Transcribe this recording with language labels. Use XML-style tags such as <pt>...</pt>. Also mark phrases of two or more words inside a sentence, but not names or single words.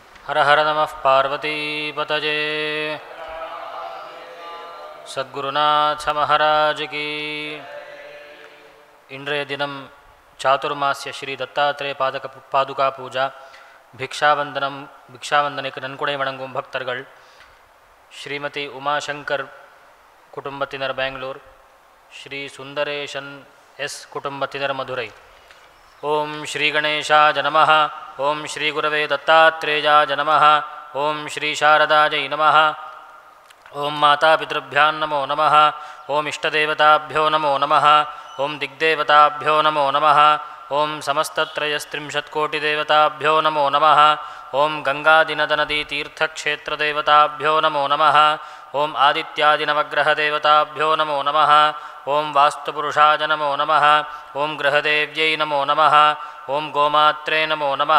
<sa>हर हर नमः पार्वतीपतये।</sa> <hi>सद्गुरुनाथ महाराज की।</hi> <ta>இன்றைய தினம் சாதுர்மாசிய ஸ்ரீ தத்தாத்ரேய பாதுகா பூஜா, பிக்ஷாவந்தனுக்கு நன்கொடை வழங்கும் பக்தர்கள் ஸ்ரீமதி உமாசங்கர் குடும்பத்தினர் பெங்களூர், ஸ்ரீ சுந்தரேஷன் எஸ் குடும்பத்தினர் மதுரை.</ta> <sa>ओं श्री गणेशाय नमः. ओं श्री गुरवे दत्तात्रेयाय नमः. ओं श्री शारदायै नमः. ओं मातापितृभ्यां नमो नमः. ओं इष्टदेवताभ्यो नमो नमः. ओं दिग्देवताभ्यो नमो नमः. ஓம் समस्तत्रयस्त्रिंशत्कोटिदेवताभ्यो नमो नमः. ओं गंगादिनदनदीतीर्थक्षेत्रदेवताभ्यो नमो नमः. ओं आदित्यादिनवग्रहदेवताभ्यो नमो नमः. ओं वास्तुपुरुषाय नमो नमः. ओं गृहदेव्यै नमो नमः. ओं गोमात्रे नमो नमः.</sa>